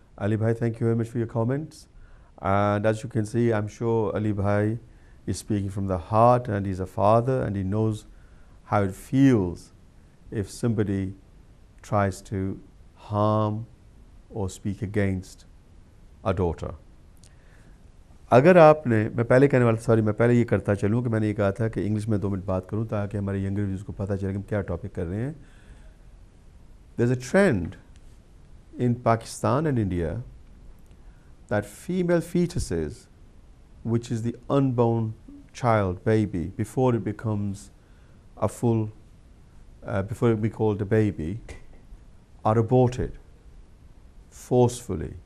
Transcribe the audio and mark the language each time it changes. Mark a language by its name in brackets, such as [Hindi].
[English] Ali Bhai, thank you very much for your comments. And as you can see, I'm sure Ali Bhai is speaking from the heart, and he's a father, and he knows how it feels if somebody tries to harm or speak against a daughter. [Urdu] اگر آپ نے, میں پہلے کہنے والا, sorry میں پہلے یہ کرتا چلوں کہ میں نے یہ کہا تھا کہ انگلش میں 2 منٹ بات کروں تاکہ ہمارے ینگر ویوز کو پتہ چلے کہ ہم کیا ٹاپک کر رہے ہیں. [English] There's a trend in Pakistan and India that female fetuses, which is the unborn child, baby, before it becomes a full, before it be called a baby, are aborted forcefully.